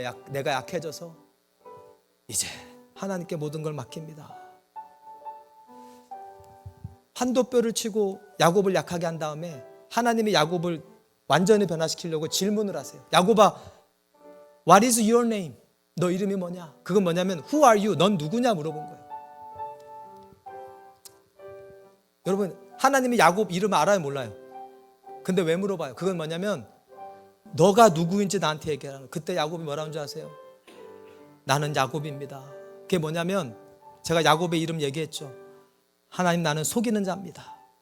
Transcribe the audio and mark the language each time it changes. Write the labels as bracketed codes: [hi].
[ko] 내가 약해져서 이제 하나님께 모든 걸 맡깁니다. 환도뼈를 치고 야곱을 약하게 한 다음에 하나님이 야곱을 완전히 변화시키려고 질문을 하세요. [en] 야곱아, What is your name? [ko] 너 이름이 뭐냐? 그건 뭐냐면 [en] Who are you? [ko] 넌 누구냐 물어본 거예요. 여러분, 하나님이 야곱 이름 알아요, 몰라요? 근데 왜 물어봐요? 그건 뭐냐면 너가 누구인지 나한테 얘기하라는 거예요. 그때 야곱이 뭐라는 줄 아세요? 나는 야곱입니다. 그게 뭐냐면 제가 야곱의 이름 얘기했죠. 하나님, 나는 속이는 자입니다.